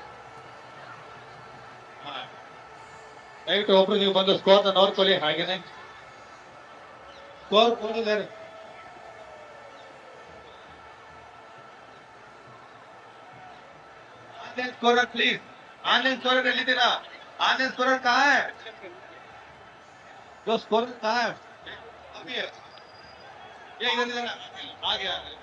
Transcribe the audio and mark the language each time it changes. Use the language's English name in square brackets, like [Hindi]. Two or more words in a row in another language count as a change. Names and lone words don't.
[Kannada] ದಯವಿಟ್ಟು ಒಬ್ರು ನೀವು ಬಂದು ಸ್ಕೋರ್ ನೋಡ್ಕೊಳ್ಳಿ. ಹಾಗೇನೆ ಸ್ಕೋರ್ ಕೊಡಿದ್ದಾರೆ. [English] Online scorer please. online scorer [Kannada] ಎಲ್ಲಿದ್ದೀರಾ? [English] online scorer [Hindi] कहाँ है? जो स्कोरर कहाँ है? अभी है ये इधर इधर आ गया.